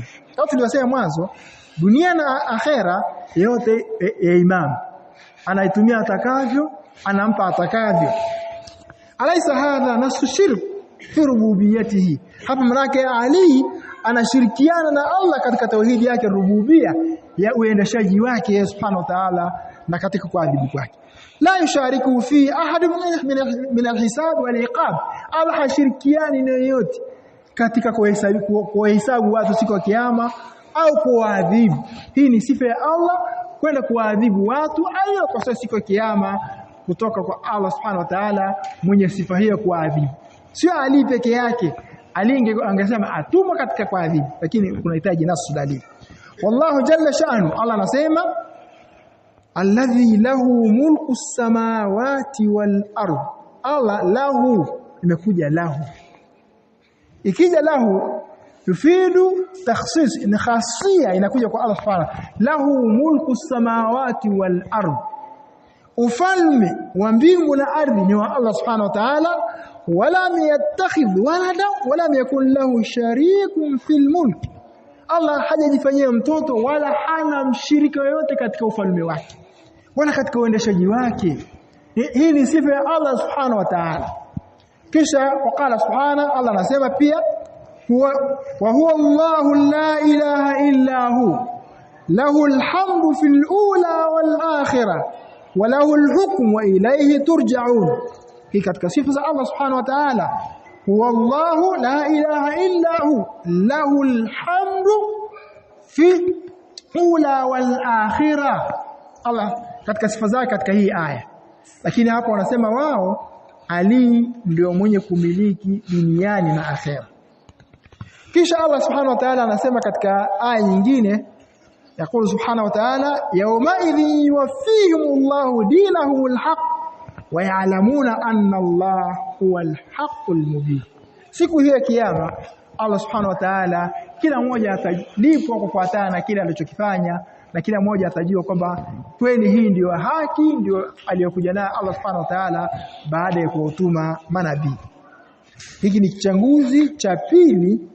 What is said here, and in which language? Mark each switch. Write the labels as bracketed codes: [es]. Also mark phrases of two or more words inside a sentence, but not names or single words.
[sw] Kama tulivyosema mwanzo, dunia na akhera yote ya imam anaitumia atakavyo, anampa atakavyo. [ar] أليس هذا نص شرك في ربوبيته, [sw] hapa manake Ali anashirikiana na Allah katika tauhidi yake rububia ya uendeshaji wake [ar] سبحانه وتعالى [sw] na katika kuadhibu kwake. [ar] لا يشارك في أحد من الحساب والعقاب, [sw] Allah hashirikiani na yote katika kuhesabu watu siku ya kiyama au kuadhibu. Hii ni sifa ya Allah, kwenda kuadhibu watu ayo kwa siku ya kiyama kutoka kwa Allah [ar] سبحانه وتعالى, [sw] mwenye sifa hiyo kuadhibu. Sio Ali peke yake, Ali angesema atumwa katika kuadhibu, lakini kunahitaji nasu dalili. [ar] والله جل شأنه, [sw] Allah anasema [ar] الذي له ملك السماوات والأرض. الله له, [sw] imekuja lahu, ikija lahu [ar] يفيد التخصيص, [sw] ni khasia inakuja kwa Allah subhanahu. [ar] له ملك السماوات والأرض, [sw] ufalme wa mbingu na ardhi ni wa Allah [ar] سبحانه وتعالى. ولا يتخذ ولدا ولا يكن له شريك في الملك, [sw] Allah hajajifanyia mtoto wala hana mshirika yoyote katika ufalme wake wala katika uendeshaji wake. Hii ni sifa ya Allah [ar] سبحانه وتعالى. [sw] Kisha [ar] وقال سبحانه, [sw] Allah anasema pia [ar] وهو الله لا إله إلا هو له الحمد في الأولى والآخرة وله الحكم وإليه ترجعون. [sw] Hii katika sifa za Allah [ar] سبحانه وتعالى. هو الله لا إله إلا هو له الحمد في الأولى والآخرة. [sw] Allah katika sifa zake katika hii aya. Lakini hapo wanasema wao Ali ndio mwenye kumiliki duniani na akhera. Kisha Allah [ar] سبحانه وتعالى [sw] anasema katika aya nyingine, [ar] يقول سبحانه وتعالى يومئذ يوفيهم الله دينهم الحق ويعلمون أن الله هو الحق المبين. [sw] Siku hiyo ya kiyama Allah [ar] سبحانه وتعالى [sw] kila mmoja atalipwa kufuatana na kile alichokifanya, na kila mmoja atajua kwamba kweli hii ndio haki, ndio aliyokuja nayo Allah subhanahu wa ta'ala baada ya kuwatuma manabii. Hiki ni kichanguzi cha pili.